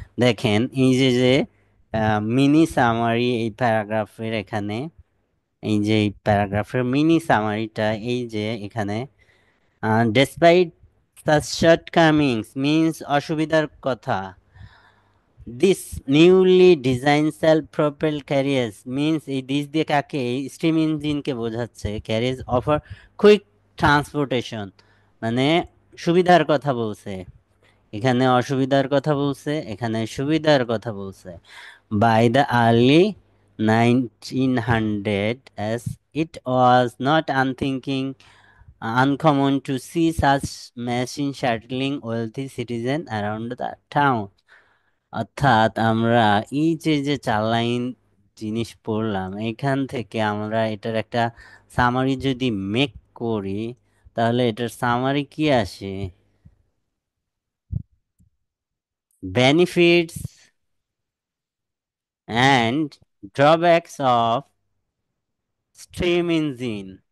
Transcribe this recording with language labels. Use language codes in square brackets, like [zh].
[bn] দেখেন এই যে যে মিনি সামারি এই প্যারাগ্রাফের এখানে, এই যে এই প্যারাগ্রাফের মিনি সামারিটা, এই যে এখানে [en] despite such shortcomings [bn] means অসুবিধার কথা, [en] this newly design self propel carriers [bn] means এই দিস দিয়ে কাকে, স্টিম ইঞ্জিনকে বোঝাচ্ছে, [en] carriers offer quick transportation, [bn] মানে সুবিধার কথা বলছে। এখানে অসুবিধার কথা বলছে, এখানে সুবিধার কথা বলছে। By the early [en] 1900 as it was not unthinking uncommon to see such machine shuttling wealthy citizen around the town। [bn] অর্থাৎ আমরা এই যে যে 4 লাইন জিনিস পড়লাম, এখান থেকে আমরা এটার একটা সামারি যদি মেক করি, তাহলে এটার সামারি কি আসে? [en] Benefits and drawbacks of stream engine.